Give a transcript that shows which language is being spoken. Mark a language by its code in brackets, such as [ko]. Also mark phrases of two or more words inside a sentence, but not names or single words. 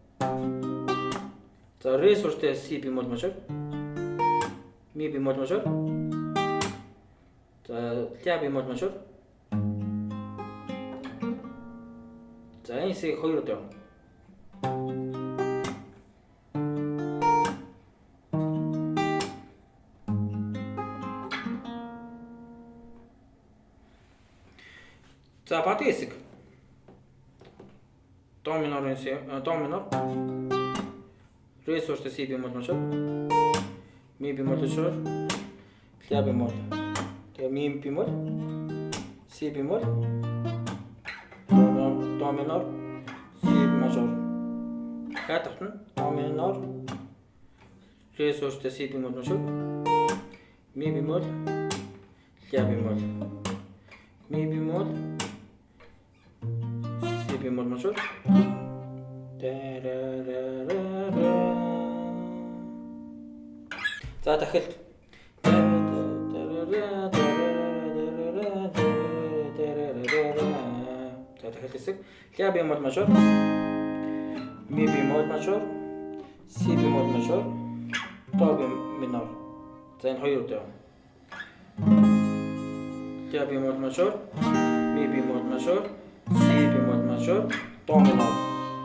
[ru] За ре суртаа си бемоль мажор. Ми бемоль мажор. За ля бемоль мажор. [mn] За энэ хэсгийг хоёр удаа. За бат хэсэг. [ru] До минор, ре суртаа си бемоль мажор. Ми бемоль мажор. Ля бемоль. Тэгээ ми бемоль. Си бемоль. До минор. Си мажор. Хатахтан до минор. Ре суртаа си бемоль мажор. Ми бемоль. Ля бемоль. Ми бемоль. Си бемоль мажор. [mn] За дахиад хэсэг [ru] ля бемоль мажор, ми бемоль мажор, си бемоль мажор, до минор. [mn] За энэ хоёр удаа. [ru] Ля бемоль мажор, ми бемоль мажор, си бемоль мажор, до минор.